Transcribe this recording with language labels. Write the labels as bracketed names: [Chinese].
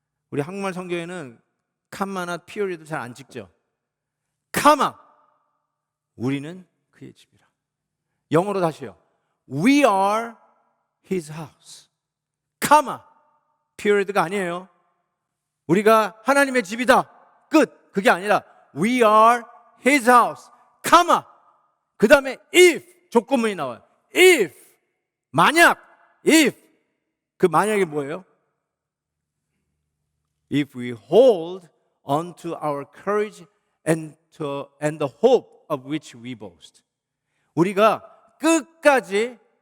[Korean] 우리 한국말 성경에는 카마나 피어리도 잘 안 찍죠. 카마. 우리는 그의 집이라. 영어로 다시요. [English] We are his house. [Korean] 카마. 피어리드가 아니에요. 우리가 하나님의 집이다. 끝. 그게 아니라 [English] We are his house. [Korean] 카마. 그 다음에 if 조건문이 나와요. if 만약 if 그 만약이 뭐예요? [English] If we hold on to our courage and the hope of which we boast. [Korean] 우리가 끝까지